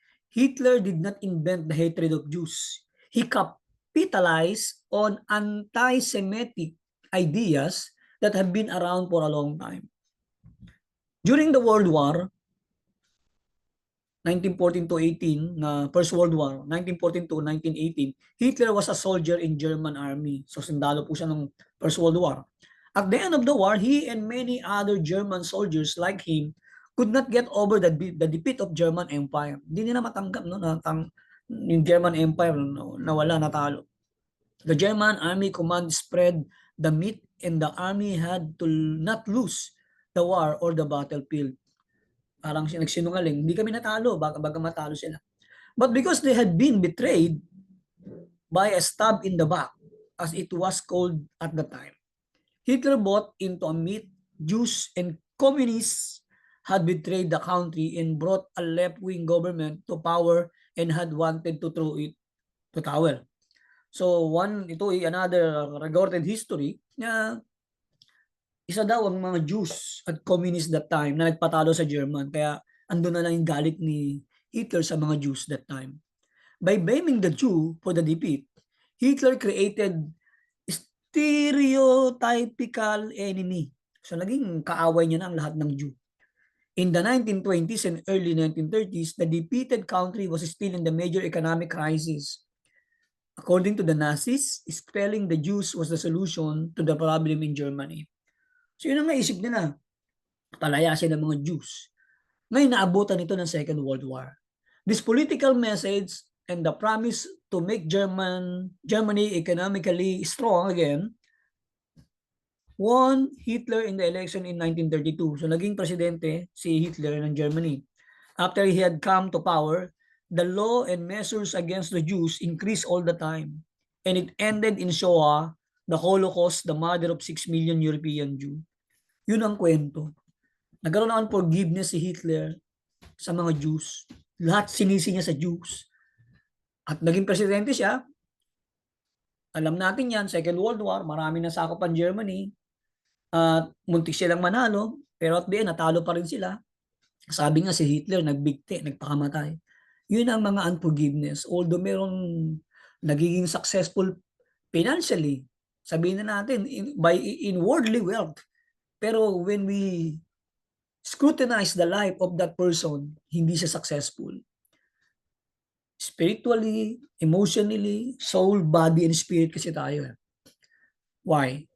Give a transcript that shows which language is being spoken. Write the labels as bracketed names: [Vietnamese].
[English] Hitler did not invent the hatred of Jews. He capitalized on anti-Semitic ideas that have been around for a long time. During the World War, 1914 to 18 na First World War, 1914 to 1918, Hitler was a soldier in German army. [Filipino] So sundalo po siya ng First World War. [English] At the end of the war, he and many other German soldiers like him could not get over the defeat of German Empire. [Filipino] Hindi nila matanggap no, yung German Empire nawala, natalo. [English] The German army command spread the myth and the army had to not lose the war or the battlefield. [Filipino] Parang nagsinungaling, hindi kami natalo, baga matalo sila. [English] But because they had been betrayed by a stab in the back, as it was called at the time, Hitler bought into a myth Jews and communists had betrayed the country and brought a left-wing government to power and had wanted to throw it to tower. [Filipino] So ito ay [English] another recorded history [Filipino] na isa daw ang mga Jews at communists that time na nagpatalo sa German. Kaya andun na lang yung galit ni Hitler sa mga Jews that time. [English] By blaming the Jew for the defeat, Hitler created stereotypical enemy. [Filipino] So naging kaaway niya na ang lahat ng Jew. [English] In the 1920s and early 1930s, the defeated country was still in the major economic crisis. According to the Nazis, expelling the Jews was the solution to the problem in Germany. [Filipino] So yun ang naisip nila, palayasin ng mga Jews. Ngayon naabutan ito ng Second World War. [English] This political message and the promise to make Germany economically strong again won Hitler in the election in 1932. [Filipino] So naging presidente si Hitler ng Germany. [English] After he had come to power, the law and measures against the Jews increased all the time. And it ended in Shoah, the Holocaust, the murder of 6 million European Jews. [Filipino] Yun ang kwento. Nagkaroon ng unforgiveness si Hitler sa mga Jews. Lahat sinisi niya sa Jews. At naging presidente siya. Alam natin yan, Second World War, marami na sakop ang Germany. Muntik silang manalo, pero [English] at the end, [Filipino] natalo pa rin sila. Sabi nga si Hitler, nagbigti, nagpakamatay. Yun ang mga unforgiveness. [English] Although [Filipino] merong nagiging [English] successful financially, [Filipino] sabihin na natin, [English] in worldly wealth. Pero when we scrutinize the life of that person, [Filipino] hindi siya [English] successful. Spiritually, emotionally, soul, body, and spirit kasi tayo. Why?